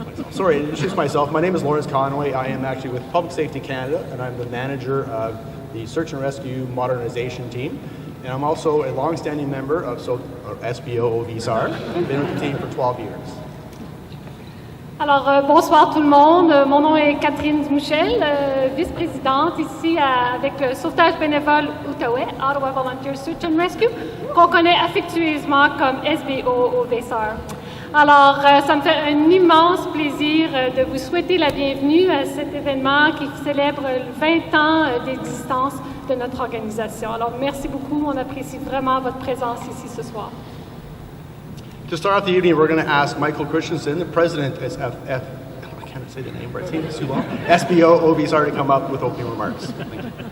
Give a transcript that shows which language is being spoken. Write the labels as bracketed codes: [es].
[en] Sorry, to introduce myself. My name is Lawrence Conway. I am actually with Public Safety Canada, and I'm the manager of the Search and Rescue Modernization Team. And I'm also a long-standing member of SBO OVSAR. I've been with the team for 12 years. [fr] Alors, bonsoir tout le monde. Mon nom est Catherine Michel, vice-présidente ici avec le Sauvetage Bénévole Outaouais, Ottawa Volunteer Search and Rescue, qu'on connaît affectueusement comme SBO OVSAR. Alors, ça me fait un immense plaisir de vous souhaiter la bienvenue à cet événement qui célèbre 20 ans d'existence de notre organisation. Alors, merci beaucoup. On apprécie vraiment votre présence ici ce soir. [en] To start off the evening, we're going to ask Michael Christensen, the president of I can't say the name, but it's too long, SBO OVSAR, to come up with opening remarks. Thank you.